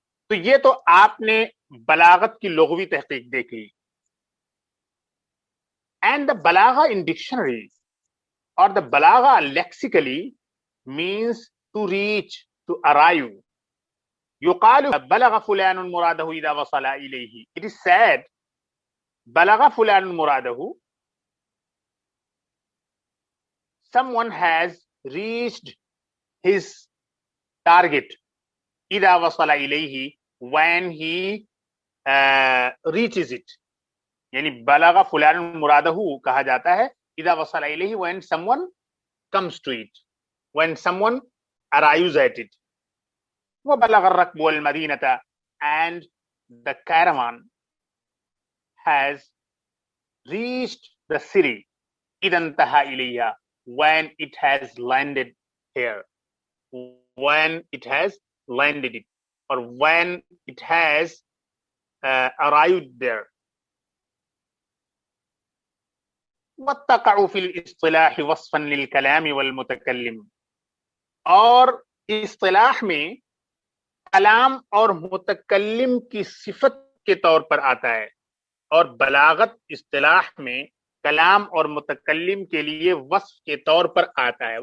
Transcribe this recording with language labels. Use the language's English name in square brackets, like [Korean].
[Urdu] تو یہ تو آپ نے بلاغت کی لغوی تحقیق دیکھی. [English] And the بلاغا in dictionary, اور the بلاغا lexically means to reach, to arrive. [Arabic] يقال بلغ فلان مراده إذا وصل إليه. [English] It is said [Arabic] بلغ فلان مراده، [English] someone has reached his target [Arabic] إذا وصل إليه، [English] when he reaches it. یعنی [Arabic] بلغ فلان مرادہ [Urdu] کہا جاتا ہے [Arabic] اذا وصل الیہ [English] when someone comes to it, when someone arrives at it. [Arabic] وبلغ الركب والمدينة, [English] and the caravan has reached the city [Arabic] إذا انتهى إليها, [English] when it has landed here, when it has landed it, or when it has arrived there. [Arabic] وتقع في الاصطلاح وصفا للكلام والمتكلم, [Urdu] اور اصطلاح میں کلام اور متکلم کی صفت کے طور پر آتا ہے, اور بلاغت اصطلاح میں کلام اور متکلم کے لیے وصف کے طور پر آتا ہے.